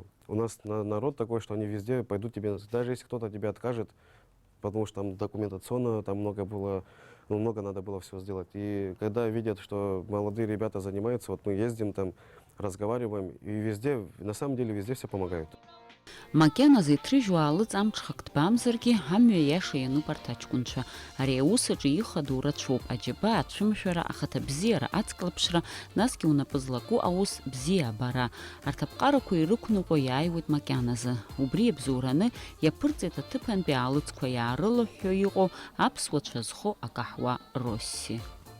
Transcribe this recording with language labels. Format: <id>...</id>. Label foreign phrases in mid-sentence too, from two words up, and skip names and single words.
<ru>У нас народ такой, что они везде пойдут тебе, даже если кто-то тебе откажет, потому что там документационно, там много было, много надо было всего сделать. И когда видят, что молодые ребята занимаются, вот мы ездим там, разговариваем, и везде, на самом деле, везде все помогают.</ru> <ab>Макьаназы иҭрыжьуа амҽхак ҭбамзаргьы амҩа иаша иануп арҭ аҷкәынцәа. Ари аус аҿы ихадоу рацәоуп, аџьаба, ацәымшәара, ахаҭабзиара, ацклаԥшра, насгьы унапы злаку аус бзиа абара. Арҭ аԥҟарақәа ирықәныҟәо иааиуеит макьаназы. Убри иабзоураны иаԥырҵеит аҭыԥантәи аалыҵқәа иаарылыҳәҳәо иҟоу аԥсуацәа зхо акаҳуа Росси.</ab>